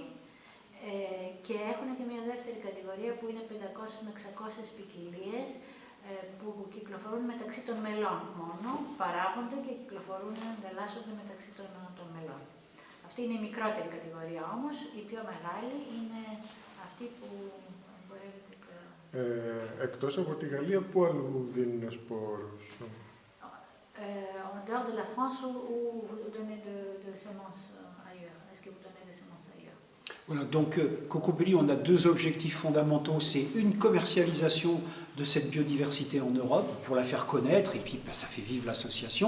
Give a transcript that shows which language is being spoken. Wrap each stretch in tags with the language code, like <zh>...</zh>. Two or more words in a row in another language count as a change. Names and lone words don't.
<el>Και έχουν και μια δεύτερη κατηγορία που είναι 500 με 600 ποικιλίες που κυκλοφορούν μεταξύ των μελών μόνο, παράγονται και κυκλοφορούν, ανταλλάσσονται μεταξύ των μελών. Αυτή είναι η μικρότερη κατηγορία όμως, η πιο μεγάλη είναι αυτή που εμπορεύεται πλέον. Εκτός από τη Γαλλία, πού αλλού δίνουν σπόρους?</el> <fr>En dehors de la France, où vous donnez de semences ailleurs? Est-ce que vous donnez des semences ailleurs? Voilà, donc Cocopelli, on a 2 objectifs fondamentaux. C'est une commercialisation de cette biodiversité en Europe pour la faire connaître, et puis ça fait vivre l'association.</fr>